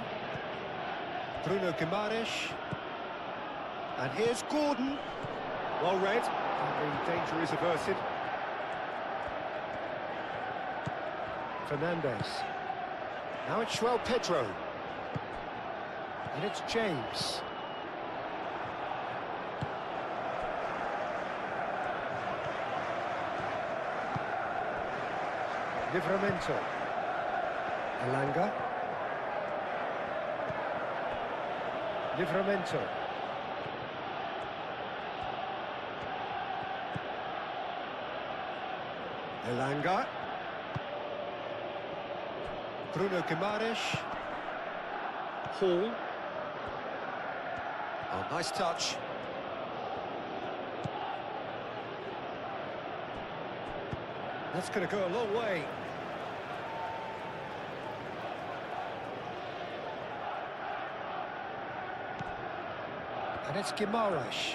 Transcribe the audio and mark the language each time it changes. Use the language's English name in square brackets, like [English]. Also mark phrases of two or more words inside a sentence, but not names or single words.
[English] Bruno Guimaraes. And here's Gordon. Well read. And the danger is averted. Fernandes. Now it's João Pedro. And it's James. Livramento. Elanga. Livramento. Elanga. Bruno Guimaraes. Hall. Oh, nice touch. That's going to go a long way. And it's Guimaraes.